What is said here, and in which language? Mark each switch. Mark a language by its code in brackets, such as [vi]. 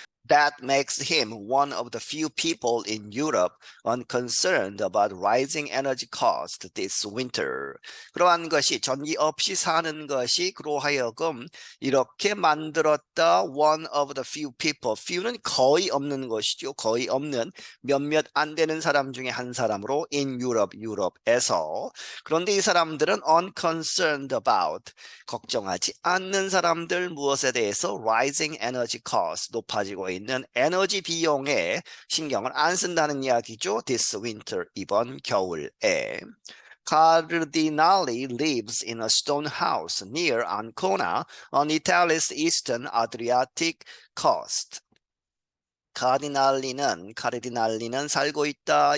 [en] That makes him one of the few people in Europe unconcerned about rising energy costs this winter. [ko] 그러한 것이 전기 없이 사는 것이 그로 하여금 이렇게 만들었다. [en] One of the few people. [ko] few는 거의 없는 것이죠. 거의 없는 몇몇 안 되는 사람 중에 한 사람으로 [en] in Europe, [ko] 유럽에서. 그런데 이 사람들은 [en] unconcerned about. [ko] 걱정하지 않는 사람들 무엇에 대해서 [en] rising energy cost. [ko] 높아지고 있는 에너지 비용에 신경을 안 쓴다는 이야기죠. [en] This winter. [ko] 이번 겨울에. [en] Cardinali lives in a stone house near Ancona on Italy's eastern Adriatic coast. [ko] 카르디날리는 살고 있다.